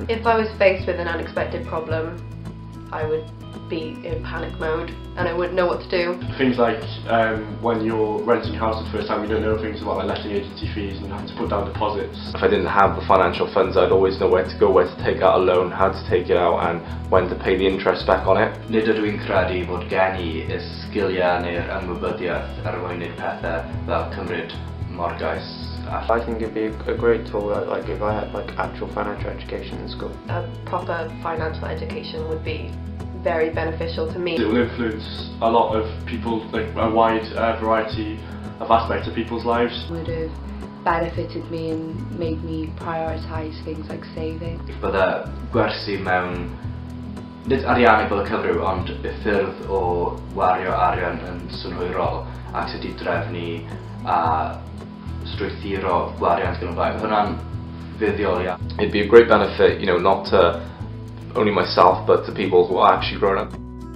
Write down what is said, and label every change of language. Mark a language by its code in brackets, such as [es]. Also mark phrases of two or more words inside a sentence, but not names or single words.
[en] If I was faced with an unexpected problem, I would be in panic mode and I wouldn't know what to do. Things like when you're renting a house for the first time, you don't know things about letting agency fees and having to put down deposits. If I didn't have the financial funds, I'd always know where to go, where to take out a loan, how to take it out and when to pay the interest back on it. [cy] Nid ydw i'n credu bod gen I y sgiliau neu'r ymwybyddiaeth er mwyn wneud pethau fel cymryd morgais. [en] I think it'd be a great tool, like if I had actual financial education in school. A proper financial education would be very beneficial to me. It will influence a lot of people, like a wide variety of aspects of people's lives. It would have benefited me and made me prioritise things like saving. [cy] Bydde gwersi mewn nid ariannu bod y cyfryw ond y ffyrdd o wario arian yn synhwyrol ac sydd wedi drefnu a strwythuro gwariant gan y blaen. Hwnna'n fuddiol iawn. [en] It'd be a great benefit, you know, not to only myself but to people who are actually grown up.